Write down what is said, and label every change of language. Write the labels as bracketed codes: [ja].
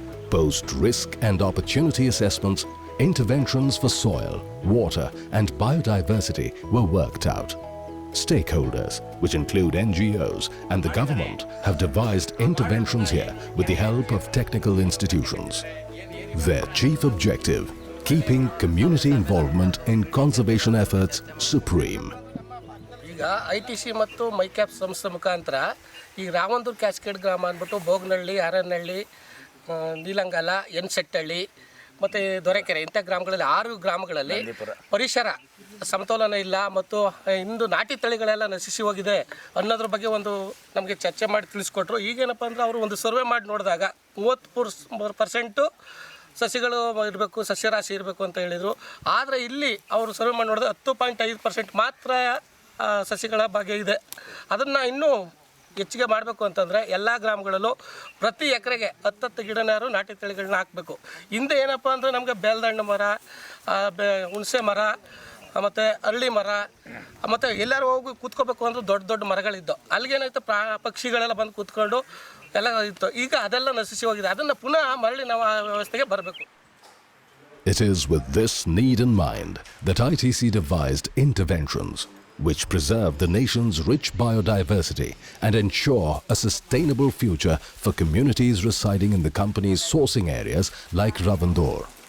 [en] Post-risk and opportunity assessments, interventions for soil, water and biodiversity were worked out. Stakeholders, which include NGOs and the government, have devised interventions here with the help of technical institutions. Their chief objective, keeping community involvement in conservation efforts supreme. [kn] ಈಗ ITC ಮತ್ತು ಮೈಕ್ಯಾಪ್ ಸಂಸ್ಥೆ ಮುಖಾಂತರ ಈ ರಾವಂದೂರು cascade ಗ್ರಾಮ ಅಂದ್ಬಿಟ್ಟು ಬೋಗನಹಳ್ಳಿ ಆರನಹಳ್ಳಿ ನೀಲಂಗಾಲ ಎನ್ಸೆಟ್ಟಹಳ್ಳಿ ಮತ್ತು ದೊರೆಕೆರೆ ಇಂಥ ಗ್ರಾಮಗಳಲ್ಲಿ 6 ಗ್ರಾಮಗಳಲ್ಲಿ ಪರಿಸರ ಸಮತೋಲನ ಇಲ್ಲ ಮತ್ತು ಇಂದು ನಾಟಿ ತಳಿಗಳೆಲ್ಲ ನಶಿಸಿ ಹೋಗಿದೆ ಅನ್ನೋದ್ರ ಬಗ್ಗೆ ಒಂದು ನಮಗೆ ಚರ್ಚೆ ಮಾಡಿ ತಿಳಿಸ್ಕೊಟ್ರು. ಈಗೇನಪ್ಪ ಅಂದರೆ ಅವರು ಒಂದು ಸರ್ವೆ ಮಾಡಿ ನೋಡಿದಾಗ 30% ಸಸಿಗಳು ಇರಬೇಕು, ಸಸ್ಯರಾಶಿ ಇರಬೇಕು ಅಂತ ಹೇಳಿದರು. ಆದರೆ ಇಲ್ಲಿ ಅವರು ಸರ್ವೆ ಮಾಡಿ ನೋಡಿದ್ರೆ 10.5% ಮಾತ್ರ ಸಸಿಗಳ ಭಾಗ್ಯ ಇದೆ. ಅದನ್ನು ಇನ್ನೂ ಹೆಚ್ಚಿಗೆ ಮಾಡಬೇಕು ಅಂತಂದರೆ ಎಲ್ಲ ಗ್ರಾಮಗಳಲ್ಲೂ ಪ್ರತಿ ಎಕರೆಗೆ 10 ಗಿಡನಾರು ನಾಟಿ ತಳಿಗಳನ್ನ ಹಾಕಬೇಕು. ಹಿಂದೆ ಏನಪ್ಪ ಅಂದರೆ ನಮಗೆ ಬೇಲ್ದಣ್ಣು ಮರ, ಹುಣಸೆ ಮರ ಮತ್ತು ಅರಳಿ ಮರ ಮತ್ತು ಎಲ್ಲರೂ ಹೋಗಿ ಕೂತ್ಕೋಬೇಕು ಅಂದ್ರೆ ದೊಡ್ಡ ದೊಡ್ಡ ಮರಗಳಿದ್ದವು. ಅಲ್ಲಿಗೇನಾಯ್ತು ಪಕ್ಷಿಗಳೆಲ್ಲ ಬಂದು ಕೂತ್ಕೊಂಡು ಎಲ್ಲ ಇತ್ತು. ಈಗ ಅದೆಲ್ಲ ನಶಿಸಿ ಹೋಗಿದೆ. ಅದನ್ನು ಪುನಃ ಮರಳಿ ನಾವು ವ್ಯವಸ್ಥೆಗೆ ಬರಬೇಕು. [en] It is with this need in mind that ITC devised interventions which preserve the nation's rich biodiversity and ensure a sustainable future for communities residing in the company's sourcing areas like Ravandor.